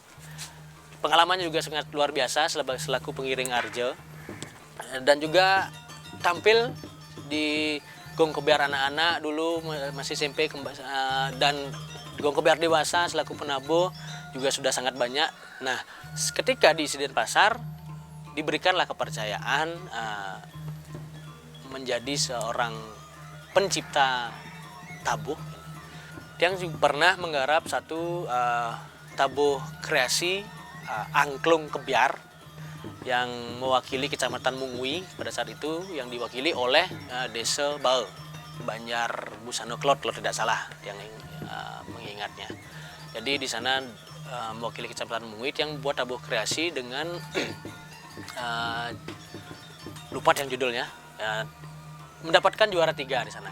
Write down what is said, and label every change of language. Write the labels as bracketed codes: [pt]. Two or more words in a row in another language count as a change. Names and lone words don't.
[id] Pengalamannya juga sangat luar biasa selaku pengiring Arja, dan juga tampil di Gong Kebiar anak-anak dulu masih SMP, dan Gong Kebiar dewasa selaku penabuh juga sudah sangat banyak. Nah, ketika di Isi Denpasar diberikanlah kepercayaan menjadi seorang pencipta tabuh. Tiang pernah menggarap satu tabuh kreasi angklung kebiar yang mewakili Kecamatan Mungui pada saat itu, yang diwakili oleh Desa Bae, Banjar Busano Klot kalau tidak salah yang mengingatnya. Jadi di sana mewakili Kecamatan Mungui yang buat tabuh kreasi dengan lupa yang judulnya, mendapatkan juara 3 di sana.